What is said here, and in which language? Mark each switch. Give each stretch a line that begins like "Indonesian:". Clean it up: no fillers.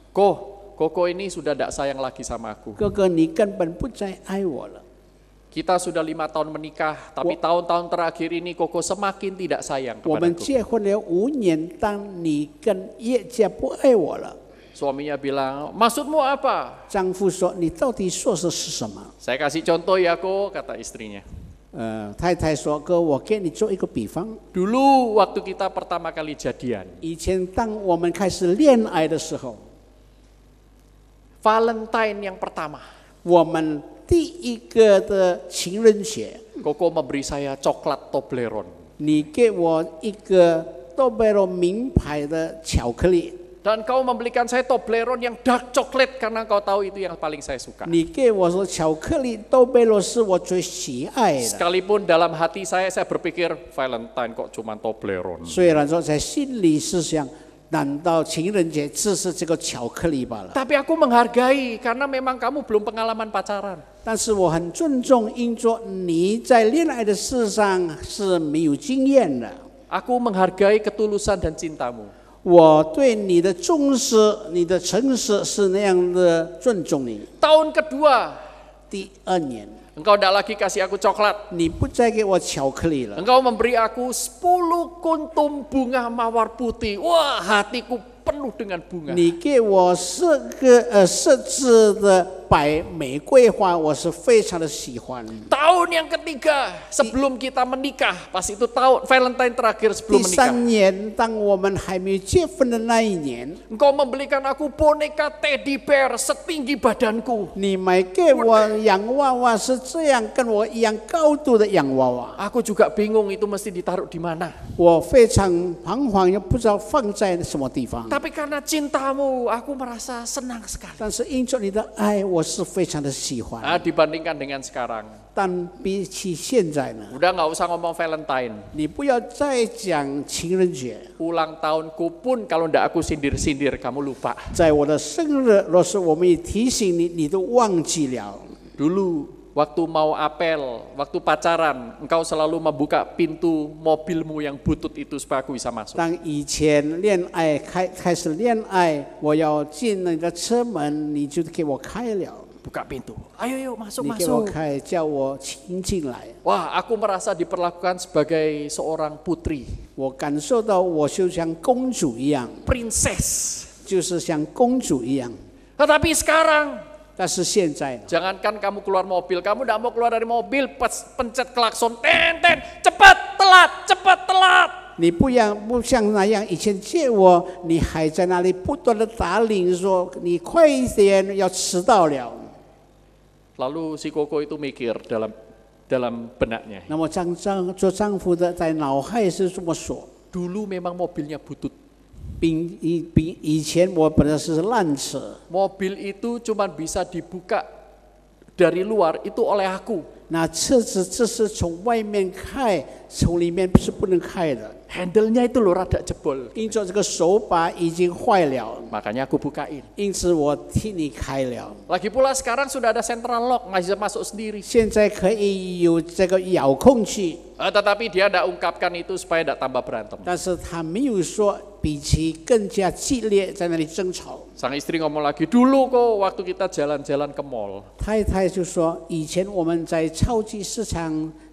Indonesian: Koko ini sudah tidak sayang lagi sama aku.
Chinese: 哥哥，你根本不再爱我了。
Indonesian: Kita sudah 5 tahun menikah, tapi tahun-tahun terakhir ini Koko semakin tidak sayang
Chinese: 我们
Indonesian: kepadaku.
Chinese: 结婚了5年，当你更越加不爱我了。
Indonesian: Suaminya bilang, maksudmu apa?
Chinese: 丈夫说：“你到底说的是什么
Indonesian: Saya kasih contoh ya Ko, kata istrinya. ？”
Chinese: 太太说：“哥，我给你做一个比方。
Indonesian: Dulu waktu kita pertama kali jadian,
Chinese: 以前当我们开始恋爱的时候，
Indonesian: Valentine yang pertama,
Chinese: 我们第一个的情人节，
Indonesian: Koko memberi saya coklat Toblerone.
Chinese: 你给我一个多贝罗名牌的巧克力，
Indonesian: Dan kau membelikan saya Toblerone yang dark chocolate karena kau tahu itu yang paling saya suka.
Chinese: 你给我说巧克力多贝罗是我最喜爱的。
Indonesian: Sekalipun dalam hati saya berpikir Valentine kok cuma Toblerone.
Chinese: 虽然说在心里是想，难道情人节只是这个巧克力罢了？
Indonesian: Tapi aku menghargai karena memang kamu belum pengalaman pacaran.
Chinese: 但是我很尊重，因着你在恋爱的事上是没有经验的。
Indonesian: Aku menghargai ketulusan dan cintamu.
Chinese: 我对你的重视、你的诚实是那样的尊重你。
Indonesian: Tahun kedua,
Chinese: 第2年，
Indonesian: Engkau tidak lagi kasih aku coklat.
Chinese: 你不再给我巧克力了，
Indonesian: Engkau memberi aku 10 kuntum bunga mawar putih. Wah, hatiku penuh dengan bunga.
Chinese: 你给我10枝的白玫瑰花，我是非常的喜欢。
Indonesian: Tahun yang ketiga sebelum kita menikah, pas itu tahun Valentine terakhir
Chinese: 第
Indonesian: sebelum menikah.
Chinese: 3年，当我们还没结婚的那一年，
Indonesian: Engkau membelikan aku boneka teddy bear setinggi badanku.
Chinese: 你买给我洋娃娃是这样跟我一样高度的洋娃娃，
Indonesian: Aku juga bingung itu mesti ditaruh di mana.
Chinese: 我非常彷徨，又不知道放在什么地方。
Indonesian: Tapi karena cintamu, aku merasa senang sekali.
Chinese: 但是因着你的爱，我是非常的喜欢。
Indonesian: Dibandingkan dengan sekarang,
Chinese: 但比起现在呢，
Indonesian: udah nggak usah ngomong Valentine.
Chinese: 你不要再讲情人节，
Indonesian: Ulang tahunku pun kalau ndak aku sindir-sindir, kamu lupa.
Chinese: 在我的生日，若是我们一提醒你，你都忘记了。
Indonesian: Dulu waktu mau apel, waktu pacaran, engkau selalu membuka pintu mobilmu yang butut itu supaya aku bisa masuk.
Chinese: 当以前恋爱开始恋爱，我要进你的车门，你就给我开了，
Indonesian: Buka pintu. Ayo yuk masuk
Chinese: 你给我
Indonesian: masuk.
Chinese: 开，叫我亲进来。
Indonesian: Wah, aku merasa diperlakukan sebagai seorang putri,
Chinese: 我感受到我就像公主一样，
English: princess.
Chinese: 就是像公主一样。
Indonesian: Tetapi sekarang,
Chinese: 但是现在，
Indonesian: jangankan kamu keluar mobil, kamu tidak mau keluar dari mobil, pencet klakson, ten, cepat telat.
Chinese: 你不像那样，以前见我，你还在那里不断的打铃，说你快一点，要迟到了。
Indonesian: Lalu si Koko itu mikir dalam benaknya.
Chinese: 那么做丈夫的在脑海是这么说。
Indonesian: Dulu memang mobilnya butut.
Chinese: 比以前我本来是烂车，
Indonesian: Mobil itu cuma bisa dibuka dari luar itu oleh aku.
Chinese: 那车子这是从外面开，从里面是不能开的，
Indonesian: Handle-nya itu loh rada jebol.
Chinese: 因着这个手把已经坏了，
Indonesian: Makanya aku bukain.
Chinese: 因此我替你开了。
Indonesian: Lagi pula sekarang sudah ada central lock, nggak bisa masuk sendiri.
Chinese: 现在可以有这个遥控器，
Indonesian: Tetapi dia tidak ungkapkan itu supaya tidak tambah berantem.
Chinese: 但是他没有说比其更加激烈，在那里争吵。
Indonesian: Sang istri ngomong lagi, dulu kok waktu kita jalan-jalan ke mall.
Chinese: 太太就说，以前我们在超级市场